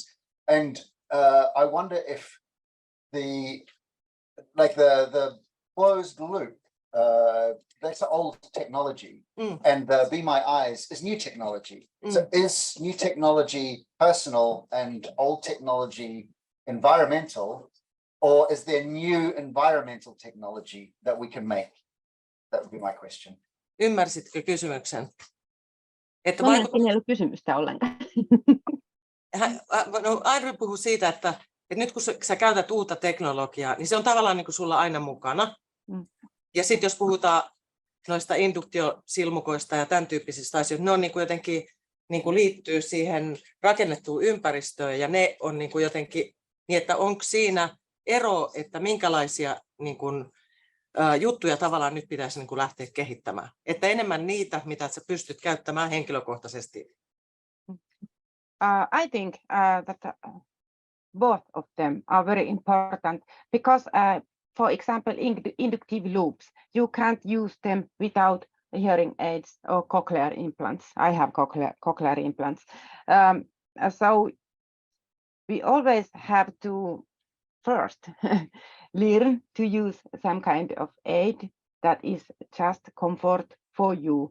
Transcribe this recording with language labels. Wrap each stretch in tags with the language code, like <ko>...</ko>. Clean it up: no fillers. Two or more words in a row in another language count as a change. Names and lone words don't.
<en>And I wonder if the closed loop, that's old technology, and the Be My Eyes is new technology. So is new technology personal and old technology environmental, or is there new environmental technology that we can make? That would be my question.</en> <fi>Ymmärsitkö kysymyksen? Että Ei ollut kysymystä ollenkaan. No, Adri puhuu siitä, että nyt kun sä käytät uutta teknologiaa, niin se on tavallaan niin kuin sulla aina mukana. Ja sitten jos puhutaan noista induktiosilmukoista ja tämän tyyppisistä asioista, ne on niin kuin jotenkin niin kuin liittyy siihen rakennettuun ympäristöön, ja ne on niin kuin jotenkin niin, että onko siinä ero, että minkälaisia niin kuin, juttuja tavallaan nyt pitäisi niin kuin lähteä kehittämään. Että enemmän niitä, mitä sä pystyt käyttämään henkilökohtaisesti.</fi> <en>I think that both of them are very important because, for example, inductive loops, you can't use them without hearing aids or cochlear implants. I have cochlear implants. So we always have to first learn to use some kind of aid that is just comfort for you.</en>